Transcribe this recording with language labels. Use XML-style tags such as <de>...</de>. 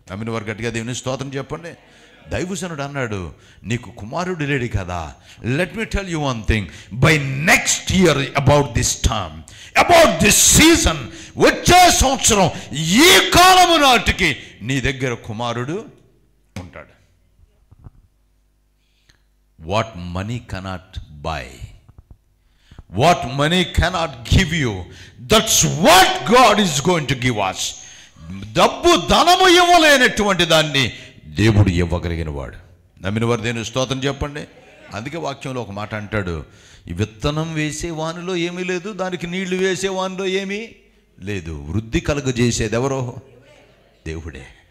<te>నమ్మిన వారు గట్టిగా దేవుని స్తోత్రం చెప్పండి. దైవజనుడు అన్నాడు, నీకు కుమారుడు లేడు కదా,</te> <en>let me tell you one thing, by next year about this time, about this season,</en> <te>వచ్చే సంవత్సరం ఈ కాలము నాటికి నీ దగ్గర కుమారుడు ఉంటాడు.</te> <en>What money cannot buy, what money cannot give you, that's what God is going to give us.</en> <te>డబ్బు ధనము ఇవ్వలేనటువంటి దాన్ని దేవుడు ఇవ్వగలిగిన వాడు. నమ్మిన వారు దేవుని స్తోత్రం చెప్పండి. అందుకే వాక్యంలో ఒక మాట అంటాడు, ఈ విత్తనం వేసే వానిలో ఏమీ లేదు, దానికి నీళ్లు వేసే వానిలో ఏమీ లేదు, వృద్ధి కలుగజేసేది ఎవరో? దేవుడే.</te>